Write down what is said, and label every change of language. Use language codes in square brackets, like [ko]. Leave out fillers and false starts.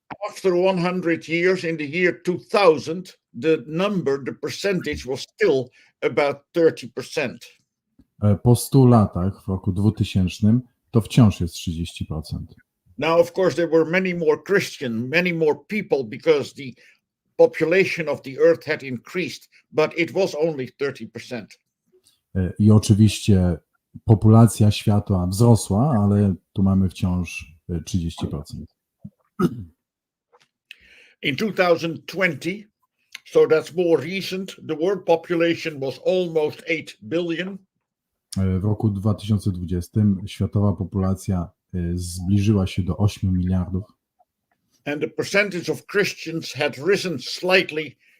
[en] After 100 years, in the year 2000, the percentage was still about 30%. [pl] Po 100 latach, w roku 2000, to wciąż jest 30%. [en] Now, of course, there were many more Christians, many more people, because the population of the earth had increased, but it was only 30%. [pl] I oczywiście populacja świata wzrosła, ale tu mamy wciąż 30%. [en] In 2020, so that's more recent, the world population was almost 8 billion. [pl] W roku 2020 światowa populacja zbliżyła się do 8 miliardów. [en] And the percentage of Christians had risen slightly